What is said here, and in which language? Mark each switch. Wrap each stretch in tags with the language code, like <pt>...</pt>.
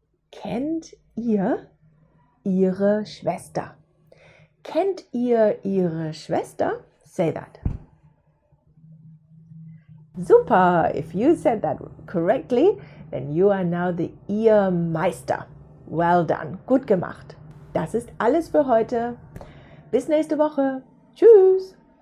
<de>Kennt ihr ihre Schwester? Kennt ihr ihre Schwester?</de> <en>Say that. Super! If you said that correctly, then you are now the Ihr-Meister. Well done.</en> <de>Gut gemacht. Das ist alles für heute. Bis nächste Woche. Tschüss!</de>